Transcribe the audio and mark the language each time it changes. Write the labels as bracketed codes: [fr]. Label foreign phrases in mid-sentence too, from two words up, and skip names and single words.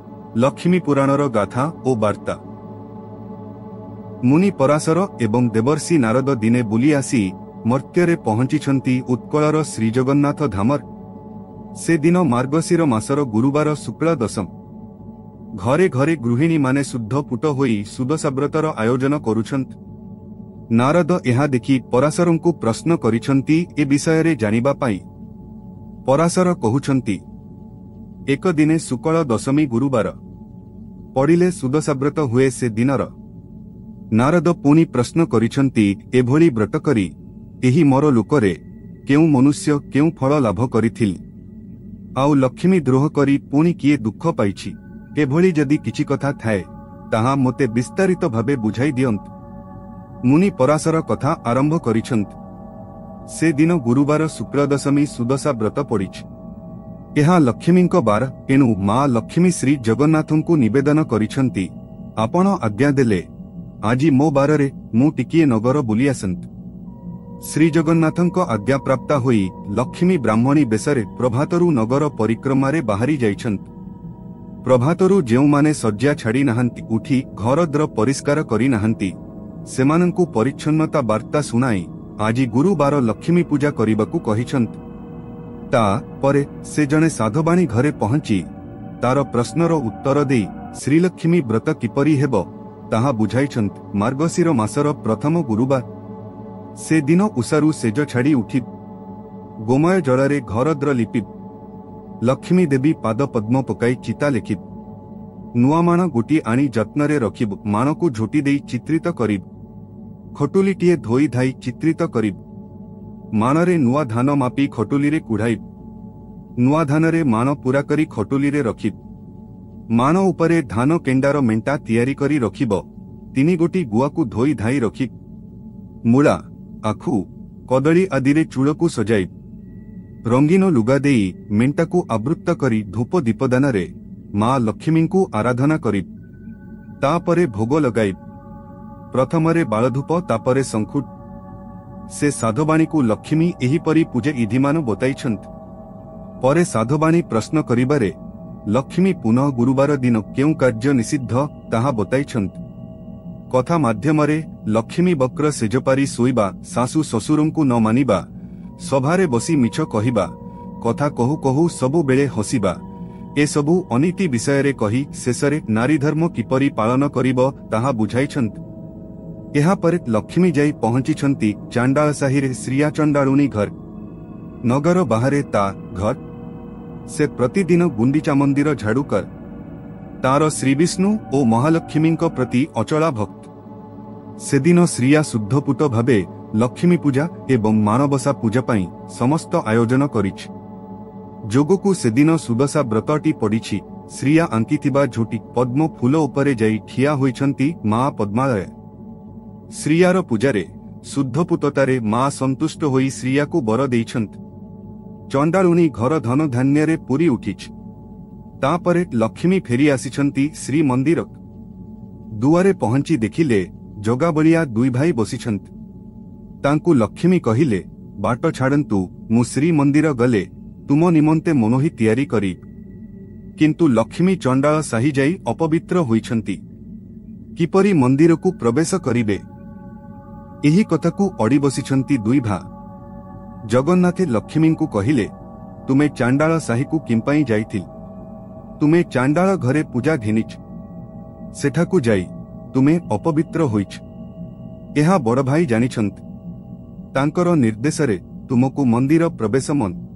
[or] ଲକ୍ଷ୍ମୀ ପୁରାଣର ଗାଥା ଓ ବାର୍ତ୍ତା। ମୁନି ପରାଶର ଏବଂ ଦେବର୍ଷି ନାରଦ ଦିନେ ବୁଲି ଆସି ମର୍ତ୍ତ୍ୟରେ ପହଞ୍ଚି ଉତ୍କଳର ଶ୍ରୀଜଗନ୍ନାଥ ଧାମର। ସେ ଦିନ ମାର୍ଗଶିର ମାସର ଗୁରୁବାର ଶୁକ୍ଳା ଦଶମ। ଘରେ ଘରେ ଗୃହିଣୀ ମାନେ ଶୁଦ୍ଧ ପୁତ ହୋଇ ସୁଦଶାବ୍ରତର ଆୟୋଜନ କରୁଛନ୍ତି। ନାରଦ ଏହା ଦେଖି ପରାଶରଙ୍କୁ ପ୍ରଶ୍ନ କରିଛନ୍ତି ଏ ବିଷୟ ଜାଣିବା ପାଇଁ। ପରାଶର କହୁଛନ୍ତି, ଏକ ଦିନେ ଶୁକ୍ଳ ଦଶମୀ ଗୁରୁବାର ପଡ଼ିଲେ ସୁଦଶାବ୍ରତ ହୁଏ ସେ ଦିନର। ନାରଦ ପୁଣି ପ୍ରଶ୍ନ କରିଛନ୍ତି, ଏଭଳି ବ୍ରତ କରି ଏହି ମୋର ଲୋକରେ କେଉଁ ମନୁଷ୍ୟ କେଉଁ ଫଳ ଲାଭ କରିଥିଲା, ଆଉ ଲକ୍ଷ୍ମୀ ଦ୍ରୋହ କରି ପୁଣି କିଏ ଦୁଃଖ ପାଇଛି? ଏଭଳି ଯଦି କିଛି କଥା ଥାଏ ତାହା ମୋତେ ବିସ୍ତାରିତ ଭାବେ ବୁଝାଇ ଦିଅନ୍ତୁ। ମୁନି ପରାଶର କଥା ଆରମ୍ଭ କରିଛନ୍ତି। ସେ ଦିନ ଗୁରୁବାର ଶୁକ୍ଳ ଦଶମୀ ସୁଦଶା ବ୍ରତ ପଡ଼ିଛି। ଏହା ଲକ୍ଷ୍ମୀଙ୍କ ବାର, ଏଣୁ ମା ଲକ୍ଷ୍ମୀ ଶ୍ରୀ ଜଗନ୍ନାଥଙ୍କୁ ନିବେଦନ କରିଛନ୍ତି, ଆପଣ ଆଜ୍ଞା ଦେଲେ ଆଜି ମୋ ବାରରେ ମୁଁ ଟିକିଏ ନଗର ବୁଲି ଆସନ୍ତି। ଶ୍ରୀ ଜଗନ୍ନାଥଙ୍କ ଆଜ୍ଞା ପ୍ରାପ୍ତ ହୋଇ ଲକ୍ଷ୍ମୀ ବ୍ରାହ୍ମଣୀ ବେଶରେ ପ୍ରଭାତରୁ ନଗର ପରିକ୍ରମାରେ ବାହାରି ଯାଇଛନ୍ତି। ପ୍ରଭାତରୁ ଯେଉଁମାନେ ଶଯ୍ୟା ଛାଡ଼ି ନାହାନ୍ତି ଉଠି ଘରଦ୍ୱାର ପରିଷ୍କାର କରି ନାହାନ୍ତି ସେମାନଙ୍କୁ ପରିଚ୍ଛନ୍ନତା ବାର୍ତ୍ତା ଶୁଣାଇ ଆଜି ଗୁରୁବାର ଲକ୍ଷ୍ମୀ ପୂଜା କରିବାକୁ କହିଛନ୍ତି। ତା ପରେ ସେ ଜଣେ ସାଧବାଣୀ ଘରେ ପହଞ୍ଚି ତାର ପ୍ରଶ୍ନର ଉତ୍ତର ଦେଇ ଶ୍ରୀଲକ୍ଷ୍ମୀ ବ୍ରତ କିପରି ହେବ ତାହା ବୁଝାଇଛନ୍ତି। ମାର୍ଗଶିର ମାସର ପ୍ରଥମ ଗୁରୁବାର ସେ ଦିନ ଉଷାରୁ ଶେଯ ଛାଡ଼ି ଉଠି ଗୋମୟ ଜଳରେ ଘରଦ୍ୱାର ଲିପି ଲକ୍ଷ୍ମୀ ଦେବୀ ପାଦ ପଦ୍ମ ପକାଇ ଚିତା ଲେଖିବ। ନୂଆ ମାଣ ଗୋଟି ଆଣି ଯତ୍ନରେ ରଖିବ। ମାଣକୁ ଝୋଟି ଦେଇ ଚିତ୍ରିତ କରିବ। ଖଟୁଲିଟିଏ ଧୋଇ ଧାଇ ଚିତ୍ରିତ କରିବ। ମାଣରେ ନୂଆ ଧାନ ମାପି ଖଟୁଲିରେ କୁଢ଼ାଇବ। ନୂଆ ଧାନରେ ମାଣ ପୂରା କରି ଖଟୁଲିରେ ରଖିବ। ମାଣ ଉପରେ ଧାନ କେଣ୍ଡାର ମେଣ୍ଟା ତିଆରି କରି ରଖିବ। ତିନି ଗୋଟି ଗୁଆକୁ ଧୋଇ ଧାଇ ରଖିବ। ମୂଳା, ଆଖୁ, କଦଳୀ ଆଦିରେ ଚୂଳକୁ ସଜାଇବ। ରଙ୍ଗୀନ ଲୁଗା ଦେଇ ମେଣ୍ଟାକୁ ଆବୃତ୍ତ କରି ଧୂପ ଦୀପଦାନରେ ମା ଲକ୍ଷ୍ମୀଙ୍କୁ ଆରାଧନା କରିବ। ତାପରେ ଭୋଗ ଲଗାଇବ। ପ୍ରଥମରେ ବାଲଧୂପ ତାପରେ ଶଙ୍ଖୁଟ। ସେ ସାଧବାଣୀକୁ ଲକ୍ଷ୍ମୀ ଏହିପରି ପୂଜେ ବିଧିମାନ ବତାଇଛନ୍ତି। ପରେ ସାଧବାଣୀ ପ୍ରଶ୍ନ କରିବାରେ ଲକ୍ଷ୍ମୀ ପୁନଃ ଗୁରୁବାର ଦିନ କେଉଁ କାର୍ଯ୍ୟ ନିଷିଦ୍ଧ ତାହା ବତାଇଛନ୍ତି। କଥା ମାଧ୍ୟମରେ ଲକ୍ଷ୍ମୀ ବକ୍ର ଶେଯପାରି ଶୋଇବା, ଶାଶୁ ଶ୍ୱଶୁରଙ୍କୁ ନ ମାନିବା, ସଭାରେ ବସି ମିଛ କହିବା, କଥା କହୁ କହୁ ସବୁ ବେଳେ ହସିବା, ଏ ସବୁ ଅନୀତି ବିଷୟ କହି ଶେଷରେ ନାରୀ ଧର୍ମ କିପରି ପାଳନ କରିବ ତାହା ବୁଝାଇଛନ୍ତି। ଏହା ପରେ ଲକ୍ଷ୍ମୀ ଯାଇ ପହଞ୍ଚିଛନ୍ତି ଚାଣ୍ଡାଳ ସାହିରେ ଶ୍ରିୟା ଚଣ୍ଡାଳୁଣୀ ଘର। ନଗର ବାହାରେ ତା ଘର। ସେ ପ୍ରତିଦିନ ଗୁଣ୍ଡିଚା ମନ୍ଦିର ଝାଡ଼ୁ କର। ତାର ଶ୍ରୀବିଷ୍ଣୁ ଓ ମହାଲକ୍ଷ୍ମୀଙ୍କ ପ୍ରତି ଅଚଳା ଭକ୍ତ। ସେଦିନ ଶ୍ରିୟା ଶୁଦ୍ଧପୁତ ଭାବେ ଲକ୍ଷ୍ମୀ ପୂଜା ଏବଂ ମାଣବସା ପୂଜା ପାଇଁ ସମସ୍ତ ଆୟୋଜନ କରିଛି। ଯୋଗକୁ ସେଦିନ ସୁଦଶା ବ୍ରତଟି ପଡ଼ିଛି। ଶ୍ରିୟା ଆଙ୍କିଥିବା ଝୋଟି ପଦ୍ମ ଫୁଲ ଉପରେ ଯାଇ ଠିଆ ହୋଇଛନ୍ତି ମା ପଦ୍ମାଳୟ। ଶ୍ରିୟାର ପୂଜାରେ ଶୁଦ୍ଧପୁତତାରେ ମା ସନ୍ତୁଷ୍ଟ ହୋଇ ଶ୍ରିୟାକୁ ବର ଦେଇଛନ୍ତି। ଚଣ୍ଡାଳୁଣୀ ଘର ଧନ ଧାନ୍ୟରେ ପୂରି ଉଠିଛି। ତାପରେ ଲକ୍ଷ୍ମୀ ଫେରି ଆସିଛନ୍ତି ଶ୍ରୀ ମନ୍ଦିର। ଦୁଆରେ ପହଞ୍ଚି ଦେଖିଲେ ଜଗାବଳିଆ ଦୁଇ ଭାଇ ବସିଛନ୍ତି। ତାଙ୍କୁ ଲକ୍ଷ୍ମୀ କହିଲେ, ବାଟ ଛାଡ଼ନ୍ତୁ, ମୁଁ ଶ୍ରୀ ମନ୍ଦିର ଗଲେ ତୁମ ନିମନ୍ତେ ମନୋହି ତିଆରି କରି। କିନ୍ତୁ ଲକ୍ଷ୍ମୀ ଚଣ୍ଡାଳ ସାହି ଯାଇ ଅପବିତ୍ର ହୋଇଛନ୍ତି, କିପରି ମନ୍ଦିରକୁ ପ୍ରବେଶ କରିବେ? ଏହି କଥାକୁ ଅଡ଼ି ବସିଛନ୍ତି ଦୁଇ ଭା। ଜଗନ୍ନାଥେ ଲକ୍ଷ୍ମୀଙ୍କୁ କହିଲେ, ତୁମେ ଚାଣ୍ଡାଳ ସାହିକୁ କିପାଇଁ ଯାଇଥିଲ? ତୁମେ ଚାଣ୍ଡାଳ ଘରେ ପୂଜା ଘେନିଛ। ସେଠାକୁ ଯାଇ ତୁମେ ଅପବିତ୍ର ହୋଇଛ। ଏହା ବଡ଼ ଭାଇ ଜାଣିଛନ୍ତି। ତାଙ୍କର ନିର୍ଦ୍ଦେଶରେ ତୁମକୁ ମନ୍ଦିର ପ୍ରବେଶ ମନ।